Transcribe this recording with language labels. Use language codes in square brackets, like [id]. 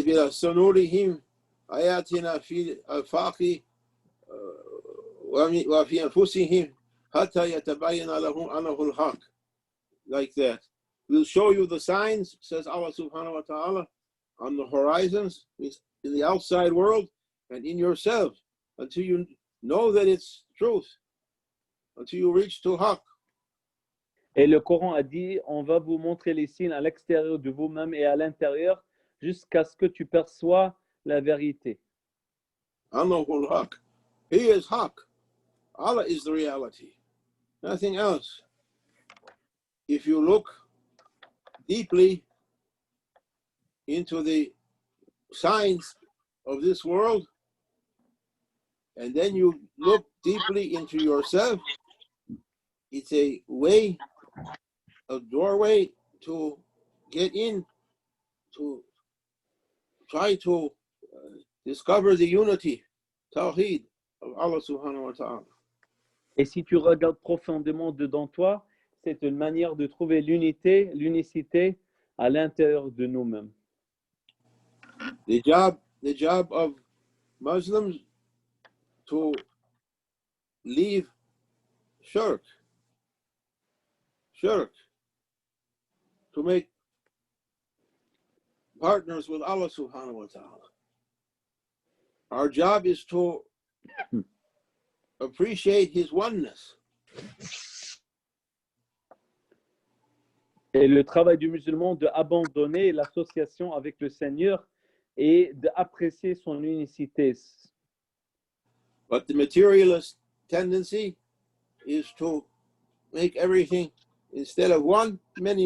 [ar] سنريهم آياتنا في الآفاق وفي أنفسهم حتى يتبين لهم أنه الحق. [en] Like that. We'll show you the signs, says Allah subhanahu wa ta'ala, on the horizons, in the outside world, and in yourself, until you know that it's truth, until you reach to haqq. [fr] Et le Coran a dit, on va vous montrer les signes à l'extérieur de vous-même et à l'intérieur, jusqu'à ce que tu perçois la vérité. [ar] Annahu al-haqq. [en] He is haqq. Allah is the reality. Nothing else. If you look deeply into the signs of this world, and then you look deeply into yourself, it's a way, a doorway to get in, to try to discover the unity, Tawheed of Allah subhanahu wa ta'ala. [fr] Et si tu regardes profondément dedans toi, c'est une manière de trouver l'unité, l'unicité à l'intérieur de nous-mêmes. [en] The job of Muslims to leave shirk, to make partners with Allah subhanahu wa ta'ala. Our job is to appreciate His oneness. [fr] Et le travail du musulman d'abandonner l'association avec le Seigneur et d'apprécier son unicité. [en] But the materialist tendency is to make everything, instead of one, many.